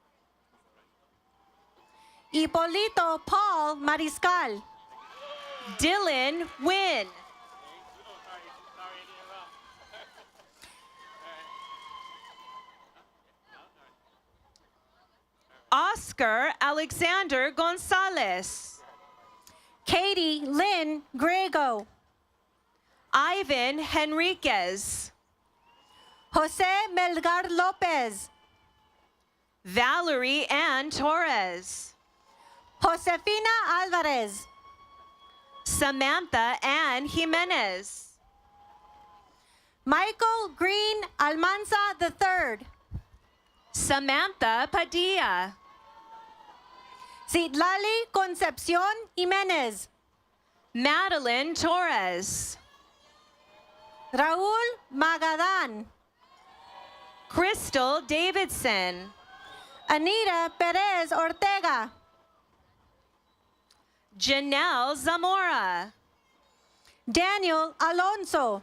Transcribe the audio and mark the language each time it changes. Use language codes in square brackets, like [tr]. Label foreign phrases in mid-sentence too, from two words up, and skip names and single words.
[en] Hipolito Paul Mariscal, Dylan Wynn. Oscar Alexander Gonzalez. Katie Lynn Grego, Ivan Henriquez. Jose Melgar Lopez, Valerie Ann Torres. Josefina Alvarez, Samantha Ann Jimenez. Michael Green Almanza III. Samantha Padilla. Citlali Concepcion Jimenez. Madeline Torres. Raúl Magadan. Crystal Davidson. Anita Perez Ortega. Janelle Zamora. Daniel Alonso.